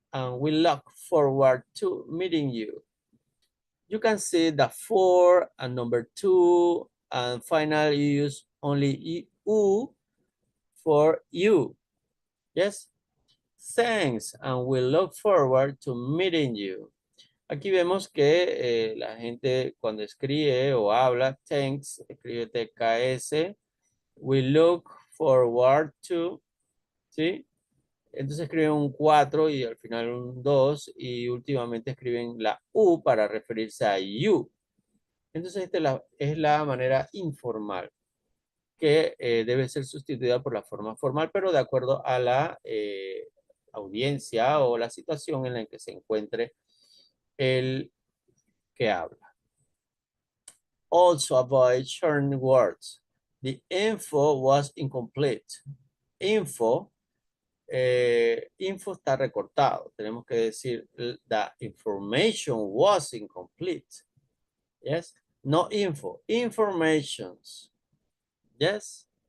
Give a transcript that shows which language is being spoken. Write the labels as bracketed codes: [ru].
[en] And we look forward to meeting you. You can see the for and number 2, and finally you use only you for you. Yes? Thanks, and we look forward to meeting you. [es] Aquí vemos que la gente cuando escribe o habla, thanks, escribe TKS, [en] we look forward to, [es] ¿sí? Entonces escriben un 4 y al final un 2 y últimamente escriben la U para referirse a you. Entonces esta es la manera informal que debe ser sustituida por la forma formal, pero de acuerdo a la audiencia o la situación en la que se encuentre el que habla. [en] Also avoid short words. The info was incomplete. [es] Info está recortado. Tenemos que decir [en] the information was incomplete. Yes. No info. Informations. Yes.